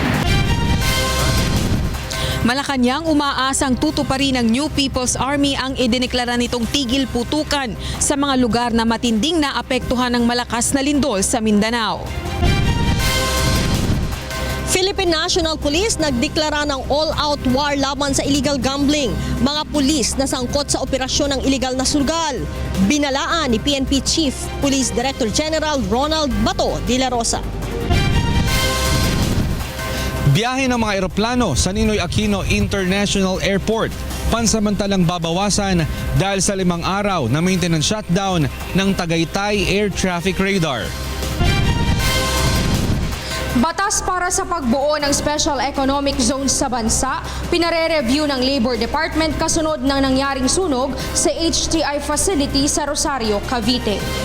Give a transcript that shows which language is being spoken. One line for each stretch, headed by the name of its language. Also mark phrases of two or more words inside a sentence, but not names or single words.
Filipino: Malacanang umaasang tutuparin ng New People's Army ang idineklara nitong tigil putukan sa mga lugar na matinding naapektuhan ng malakas na lindol sa Mindanao. Philippine National Police nagdeklara ng
English: all-out war
Filipino: laban sa
English: illegal gambling.
Filipino: Mga pulis na sangkot sa operasyon ng illegal na sugal. Binalaan ni PNP Chief Police Director General Ronald Bato de la Rosa. Biyahe ng mga eroplano sa Ninoy Aquino International Airport pansamantalang babawasan dahil sa 5 araw na
English: maintenance shutdown
Filipino: ng Tagaytay Air Traffic Radar. Batas para sa pagbuo ng Special Economic Zone sa bansa, pinare-review ng Labor Department kasunod ng nangyaring sunog sa HTI facility sa Rosario, Cavite.